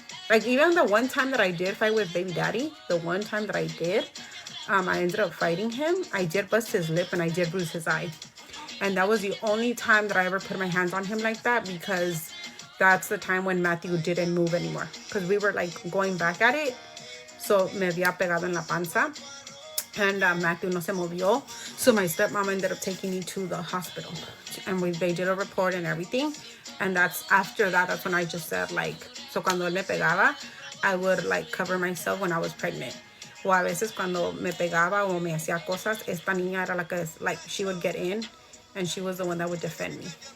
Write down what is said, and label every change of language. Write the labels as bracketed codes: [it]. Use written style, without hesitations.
[en] Like, even the one time that I did fight with baby daddy, I ended up fighting him. I did bust his lip and I did bruise his eye. And that was the only time that I ever put my hands on him like that, because that's the time when Matthew didn't move anymore. Because we were like going back at it. [es] So me había pegado en la panza. And Matthew no se movió. [en] So my stepmom ended up taking me to the hospital. And they did a report and everything. And that's when I just said, like, so [es] cuando él me pegaba, [en] I would like cover myself when I was pregnant. [es] O a veces cuando me pegaba o me hacía cosas, esta niña era la que, like, [en] she would get in and she was the one that would defend me.